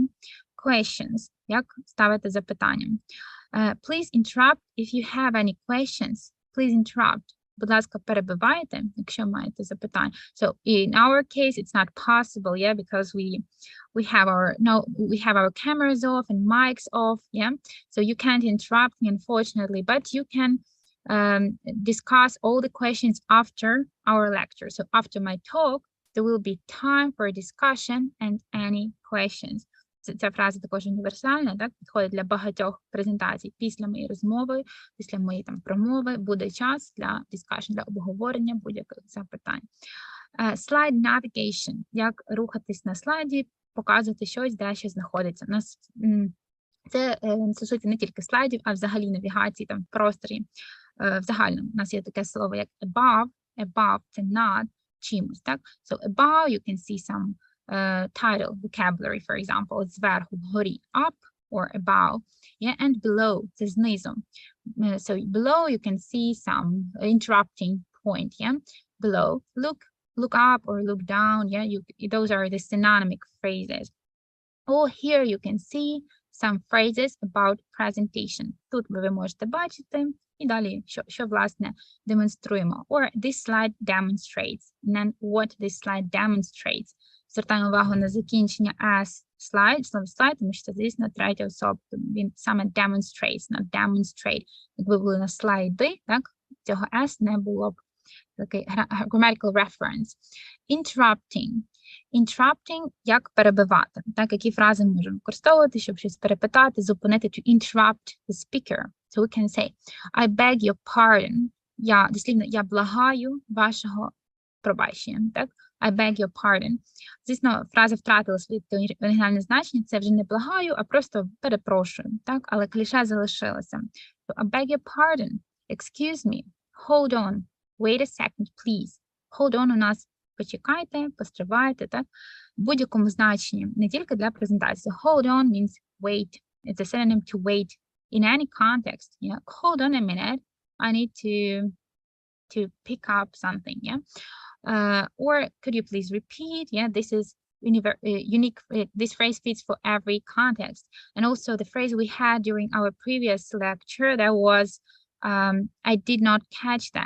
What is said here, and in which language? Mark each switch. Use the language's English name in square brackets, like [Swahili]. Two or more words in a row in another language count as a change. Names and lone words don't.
[English] Questions. [Ukrainian] Як ставити запитання. [English] Please interrupt if you have any questions. Please interrupt. [Ukrainian] Будь ласка, перебивайте, якщо маєте запитання. [English] So in our case, it's not possible, yeah, because we have our cameras off and mics off, yeah. So you can't interrupt me, unfortunately, but you can discuss all the questions after our lecture. So after my talk, there will be time for discussion and any questions. [Ukrainian] Ця фраза також універсальна, так, підходить для багатьох презентацій. Після моєї розмови, після моєї там промови буде час для discussion, для обговорення будь-яких запитань. [English] Slide navigation. [Ukrainian] Як рухатись на слайді, показувати щось, де щось знаходиться. У нас це стосується не тільки слайдів, а взагалі навігації там в просторі. В загальному у нас є таке слово, як [English] above. Above – [Ukrainian] це над чимось, так? [English] So above you can see some title, vocabulary, for example, [Ukrainian] зверху, вгорі, [English] up or above, yeah, and below, [Ukrainian] це знизу. [English] So below you can see some interrupting point, yeah, below, look up or look down, yeah, those are the synonymic phrases. Or here you can see some phrases about presentation. [Ukrainian] Тут ви можете бачити, і далі, що власне, демонструємо. [English] Or this slide demonstrates. And then what this slide demonstrates. [Ukrainian] Звертаємо увагу на закінчення [English] as slide, [Ukrainian] слово slide, тому що це, звісно, третя особа. Він саме [English] demonstrates, not demonstrate. [Ukrainian] Якби були на слайди, так, цього s не було б. [English] Такий grammatical reference. Interrupting. Interrupting – [Ukrainian] як перебивати. Так, які фрази ми можемо використовувати, щоб щось перепитати, зупинити, [English] to interrupt the speaker. So we can say, I beg your pardon. [Ukrainian] Дослівно, я благаю вашого пробачення. Так? [English] I beg your pardon. [Ukrainian] Звісно, фраза втратила своє оригінальне значення. Це вже не благаю, а просто перепрошую. Так? Але кліше залишилося. [English] So, I beg your pardon. Excuse me. Hold on. Wait a second, please. Hold on [Ukrainian] у нас почекайте, постривайте, так? В будь-якому значенні, не тільки для презентації. [English] Hold on means wait. It's a synonym to wait in any context. Yeah? Hold on a minute. I need to pick up something, yeah? Or could you please repeat? Yeah, this is unique. This phrase fits for every context. And also the phrase we had during our previous lecture, that was I did not catch that.